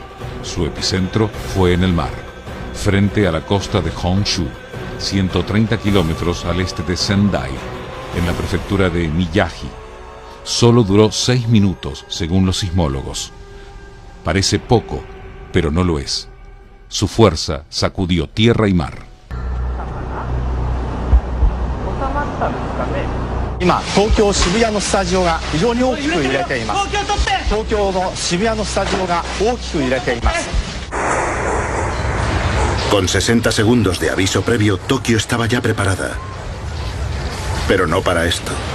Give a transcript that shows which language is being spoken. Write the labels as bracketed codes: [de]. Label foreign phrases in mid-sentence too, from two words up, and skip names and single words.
[es] Su epicentro fue en el mar, frente a la costa de Honshu, 130 kilómetros al este de Sendai, en la prefectura de Miyagi. Solo duró 6 minutos, según los sismólogos. Parece poco, pero no lo es. Su fuerza sacudió tierra y mar. [ja] 今、東京渋谷のスタジオが非常に大きく揺れています。東京の渋谷のスタジオが大きく揺れています。 [es] Con 60 segundos de aviso previo, Tokio estaba ya preparada. Pero no para esto.